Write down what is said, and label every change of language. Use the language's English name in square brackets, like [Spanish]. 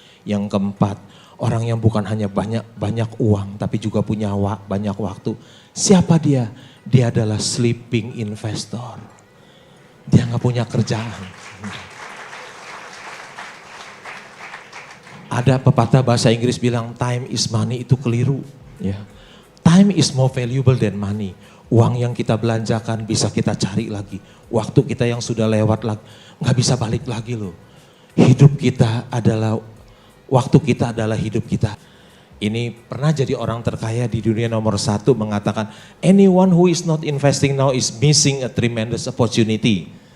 [Indonesian] Yang keempat, orang yang bukan hanya banyak uang tapi juga punya banyak waktu. Siapa dia? Dia adalah sleeping investor. Dia nggak punya kerjaan. Ada pepatah bahasa Inggris bilang [English] time is money, [Indonesian] itu keliru. Ya. [English] Time is more valuable than money. [Indonesian] Uang yang kita belanjakan bisa kita cari lagi. Waktu kita yang sudah lewat lagi nggak bisa balik lagi loh. Hidup kita adalah waktu kita adalah hidup kita. Ini pernah jadi orang terkaya di dunia nomor 1 mengatakan, [English] anyone who is not investing now is missing a tremendous opportunity.